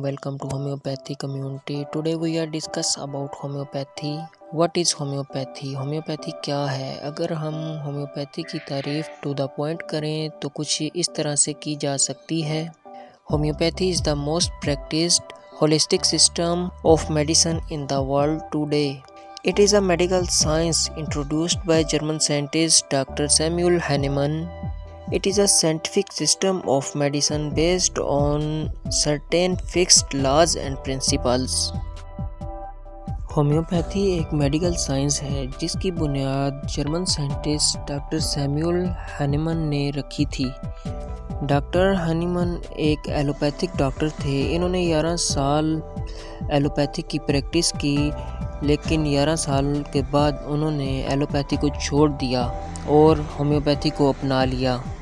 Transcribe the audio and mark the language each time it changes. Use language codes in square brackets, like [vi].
[en] Welcome to homeopathy community. Today we are discuss about homeopathy. What is homeopathy? [ur] Homeopathy کیا ہے؟ اگر ہم homeopathy کی تعریف ٹو دا پوائنٹ کریں تو کچھ اس طرح سے کی جا سکتی ہے. [en] Homeopathy is the most practiced holistic system of medicine in the world today. It is a medical science introduced by German scientist Dr. Samuel Hahnemann. It is a scientific system of medicine based on certain fixed laws and principles. [ur] Homeopathy ایک medical science ہے جس کی بنیاد German scientist doctor Samuel ہانیمن نے رکھی تھی. Doctor ہانیمن ایک allopathic doctor تھے. انہوں نے 11 سال ایلوپیتھک کی پریکٹس کی، لیکن 11 سال کے بعد انہوں نے ایلوپیتھی کو چھوڑ دیا اور ہومیوپیتھی کو اپنا لیا.